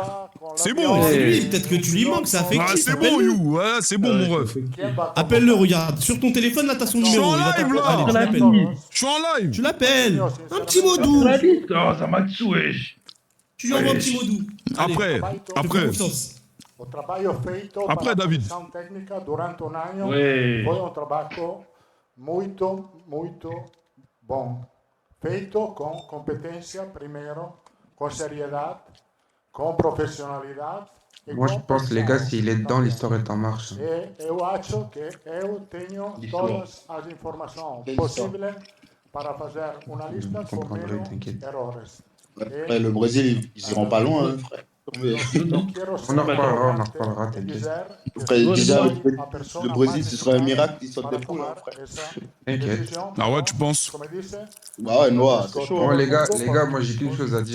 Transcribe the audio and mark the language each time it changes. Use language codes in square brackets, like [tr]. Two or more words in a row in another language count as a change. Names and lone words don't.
[fr] C'est bon. C'est lui, peut-être que tu lui manques, c'est affectif. Ah, c'est bon, You. Ouais, c'est bon, mon ref. Appelle-le, regarde. Sur ton téléphone, là, t'as son Je suis numéro. en Il va live, t'appeler. là. Allez, tu l'appelles. Je suis en live. Tu l'appelles. Un petit mot doux. Oh, ça m'a tué. Tu lui envoies un petit mot doux. Après, [pt] O trabalho feito [fr] Après, [pt] para a [fr] David. [pt] comissão técnica durante um ano [fr] Ouais. [pt] foi um trabalho muito, muito bom. Feito com competência primeiro, com seriedade, com profissionalidade. E [fr] Moi, [pt] com [fr] je pense, les gars, s'il est dedans, [pt] também. [fr] l'histoire est en marche. [pt] E eu acho que eu tenho todas as informações possíveis para fazer uma lista com [fr] comprendrai, [pt] menos [fr] t'inquiète. [pt] erros. [fr] Après, le Brésil, ils iront pas loin, hein, frère. On en reparlera, t'inquiète. Frère, déjà, le Brésil, ce serait un miracle, ils sortent des poules, hein, frère. T'inquiète. Ah ouais, tu penses? Bah ouais, Noah, c'est chaud. Bon, les gars, moi, j'ai qu'une chose à dire.